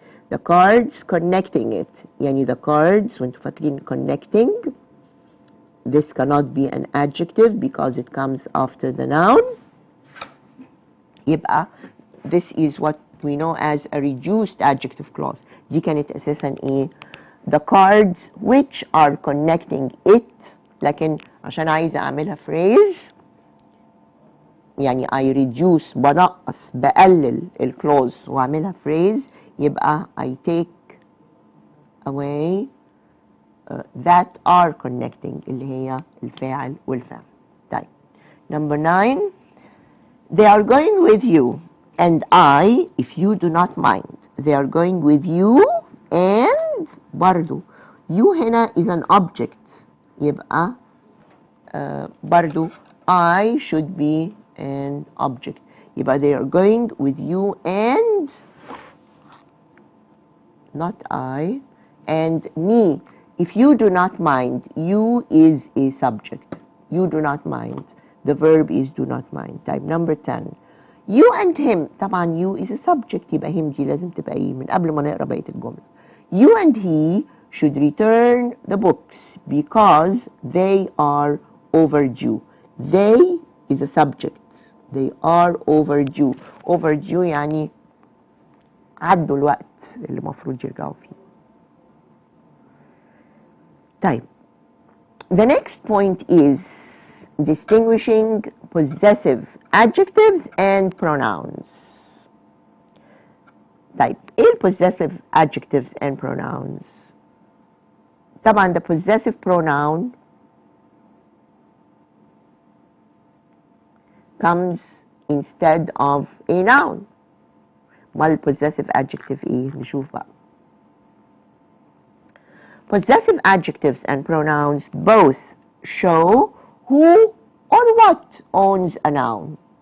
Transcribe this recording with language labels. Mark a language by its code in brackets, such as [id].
[en] The cards connecting it, [ar] يعني [en] the cards, when [ar] فاكرين [en] connecting, this cannot be an adjective because it comes after the noun. [ar] يبقى [en] this is what we know as a reduced adjective clause. [ar] دي كانت أساسا إيه؟ [en] The cards which are connecting it. [ar] لكن عشان عايزة أعملها phrase يعني [en] I reduce [ar] بنقص بقلل الclause وأعملها phrase. يبقى [en] I take away that are connecting [ar] اللي هي الفاعل والفعل. طيب. [en] Number 9. They are going with you and I, if you do not mind. They are going with you and [ar] برضو [en] you هنا is an object. [ar] يبقى برضو [en] I should be an object. [ar] يبقى [en] they are going with you and not I and me. If you do not mind, you is a subject. You do not mind. The verb is do not mind. Type number 10. You and him. [ar] طبعا [en] you is a subject. [ar] يبقى him دي لازم تبقى ايه من قبل ما نقرا بقية الجملة. [en] You and he should return the books because they are overdue. They is a subject. They are overdue. [ar] Overdue يعني عدوا الوقت اللي المفروض يرجعوا فيه. طيب. [en] The next point is distinguishing possessive adjectives and pronouns. [ar] طيب ايه ال [en] possessive adjectives and pronouns؟ [ar] طبعا [en] the possessive pronoun comes instead of a noun. [ar] ما ال possessive adjective ايه؟ نشوف بقى. [en] Possessive adjectives and pronouns both show who or what owns a noun.